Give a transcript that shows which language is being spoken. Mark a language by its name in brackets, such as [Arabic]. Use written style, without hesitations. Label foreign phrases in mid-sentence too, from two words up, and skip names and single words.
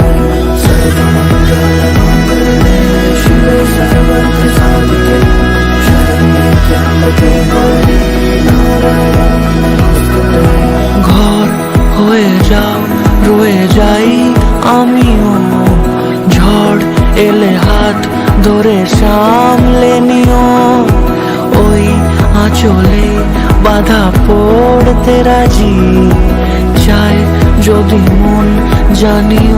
[Sanskrit] সর্বমঙ্গলমঙ্গলে শিবে সর্বার্থ সাধিকে শরণ্যে ত্র্যম্বকে গৌরী নারায়ণী নমস্তুতে। [Bangla] ঘর হয়ে যাও রয়ে যাই আমিও, ঝড় এলে হাত ধরে সামলে নিও, ওই আঁচলে বাধা পড়তে রাজি, চায় যদি মন জানিও।